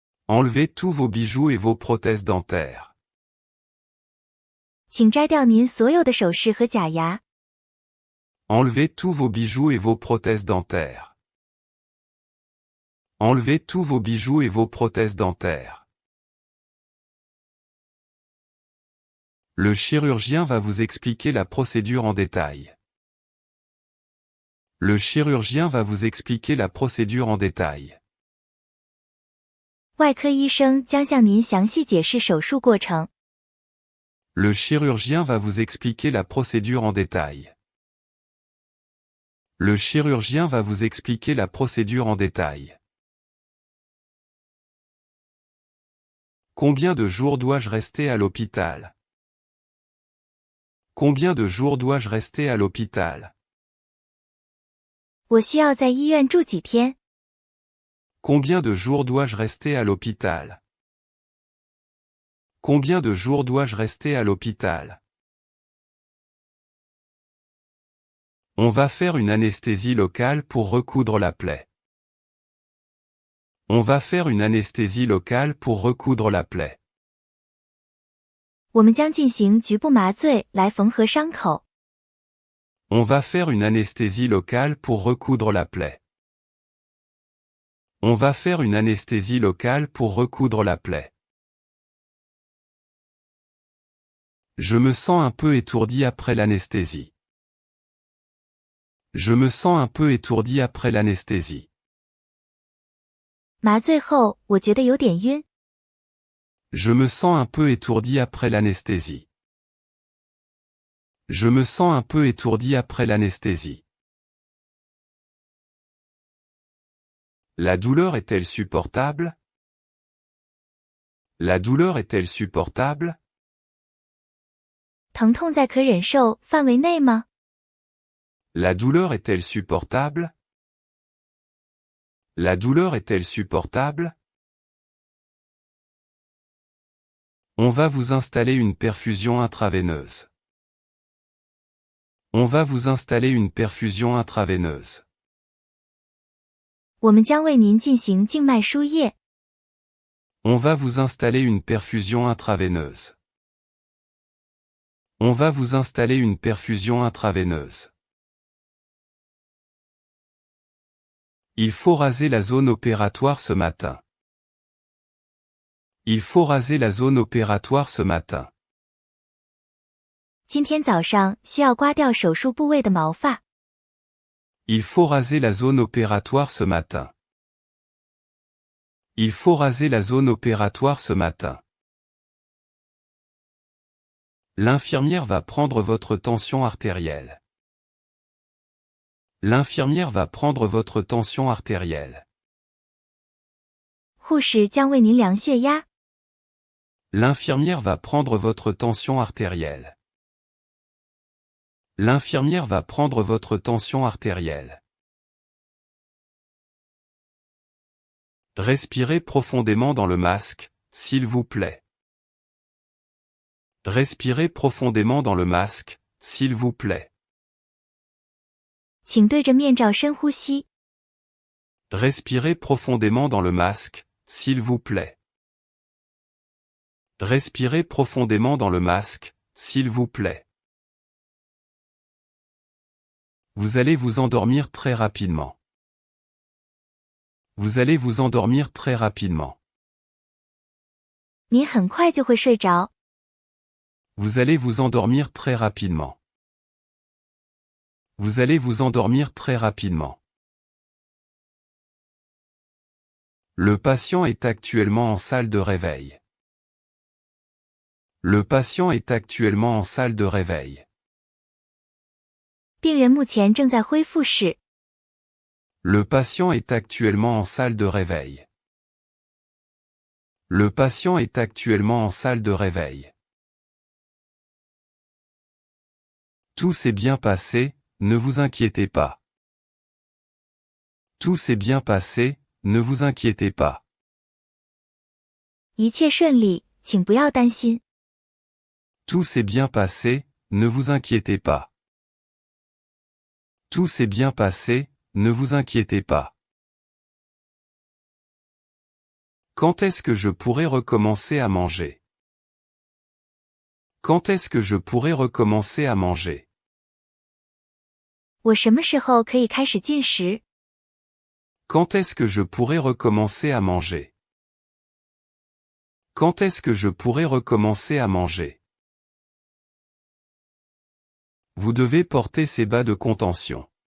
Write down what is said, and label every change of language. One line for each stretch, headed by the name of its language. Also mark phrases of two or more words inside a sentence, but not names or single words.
French: Enlevez tous vos bijoux et vos prothèses dentaires.
Chinese: 请摘掉您所有的首饰和假牙。
French: Enlevez tous vos bijoux et vos prothèses dentaires. Enlevez tous vos bijoux et vos prothèses dentaires. Le chirurgien va vous expliquer la procédure en détail. Le chirurgien va vous expliquer la procédure en détail.
Chinese: 外科医生将向您详细解释手术过程。
French: Le chirurgien va vous expliquer la procédure en détail. Le chirurgien va vous expliquer la procédure en détail. Combien de jours dois-je rester à l'hôpital? Combien de jours dois-je rester à l'hôpital?
Chinese: 我需要在医院住几天？
French: Combien de jours dois-je rester à l'hôpital? Combien de jours dois-je rester à l'hôpital? On va faire une anesthésie locale pour recoudre la plaie. On va faire une anesthésie locale pour recoudre la plaie.
Chinese: 我们将进行局部麻醉来缝合伤口。
French: On va faire une anesthésie locale pour recoudre la plaie. On va faire une anesthésie locale pour recoudre la plaie. Je me sens un peu étourdi après l'anesthésie. Je me sens un peu étourdi après l'anesthésie.
Chinese: 麻醉后，我觉得有点晕。
French: Je me sens un peu étourdi après l'anesthésie. Je me sens un peu étourdi après l'anesthésie. La douleur est-elle supportable? La douleur est-elle supportable?
Chinese: 疼痛在可忍受范围内吗？
French: La douleur est-elle supportable? La douleur est-elle supportable? On va vous installer une perfusion intraveineuse. On va vous installer une perfusion intraveineuse.
Chinese: 我们将为您进行静脉输液。
French: On va vous installer une perfusion intraveineuse. On va vous installer une perfusion intraveineuse. Il faut raser la zone opératoire ce matin. Il faut raser la zone opératoire ce matin.
Chinese: 今天早上需要刮掉手术部位的毛发。
French: Il faut raser la zone opératoire ce matin. Il faut raser la zone opératoire ce matin. L'infirmière va prendre votre tension artérielle. L'infirmière va prendre votre tension artérielle.
Chinese: 护士将为您量血压。
French: L'infirmière va prendre votre tension artérielle. L'infirmière va prendre votre tension artérielle. Respirez profondément dans le masque, s'il vous plaît. Respirez profondément dans le masque, s'il vous plaît.
Chinese: 请对着面罩深呼吸。
French: Respirez profondément dans le masque, s'il vous plaît. Respirez profondément dans le masque, s'il vous plaît. Vous allez vous endormir très rapidement. Vous allez vous endormir très rapidement.
Chinese: 您很快就会睡着。
French: Vous allez vous endormir très rapidement. Vous allez vous endormir très rapidement. Le patient est actuellement en salle de réveil. Le patient est actuellement en salle de réveil.
Chinese: 病人目前正在恢复室。
French: Le patient est actuellement en salle de réveil. Le patient est actuellement en salle de réveil. Tout s'est bien passé, ne vous inquiétez pas. Tout s'est bien passé, ne vous inquiétez pas.
Chinese: 一切顺利，请不要担心。
French: Tout s'est bien passé, ne vous inquiétez pas. Tout s'est bien passé, ne vous inquiétez pas. Quand est-ce que je pourrai recommencer à manger? Quand est-ce que je pourrai recommencer à manger?
Chinese: 我什么时候可以开始进食？
French: Quand est-ce que je pourrai recommencer à manger? Quand est-ce que je pourrai recommencer à manger? Vous devez porter ces bas de contention.